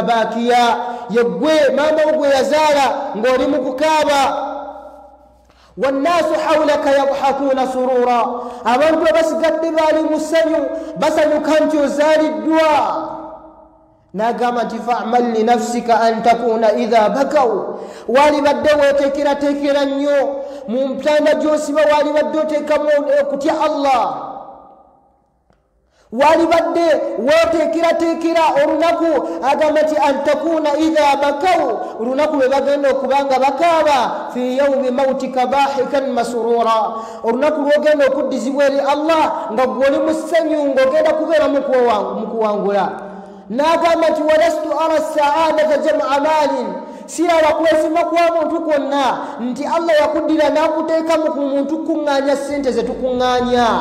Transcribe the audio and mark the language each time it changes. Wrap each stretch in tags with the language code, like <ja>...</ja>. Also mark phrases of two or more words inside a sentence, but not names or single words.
<lg>baakiya yeggwe maama wo gwe yazaala ng'oli mu kukaaba</lg> <ar>والناس حولك يضحكون سرورا</ar> <lg>abantu abasigadde baali mu ssanyu basanyuka nti ozaaliddwa n'agamba nti</lg> <ar>فاعمل لنفسك أن تكون إذا بكوا</ar> <lg>walibadde weeteekerateekera nnyo mu mpanda gy'osiba walibadde oteekamu okutya Allah walibadde weeteekerateekera olunaku agamba nti</lg> <ar>أن تكون إذا بكوا</ar> <lg>olunaku lwe bagenda okubanga bakaaba</lg> <ar>في يوم موتك ضاحكا مسرورا</ar> <lg>olunaku lwogenda okuddizibwa eri Allah nga gwoli mu ssanyu ng'ogenda kubeera mu kuwangula n'agamba nti</lg> <ar>ولست أرى السعادة جمع مال</ar> <lg>siraba kwesima kwa muntu kwonna nti Allah yakuddira n'akuteeka mu muntu kuŋŋaanya ssente ze tukuŋŋaanya</lg>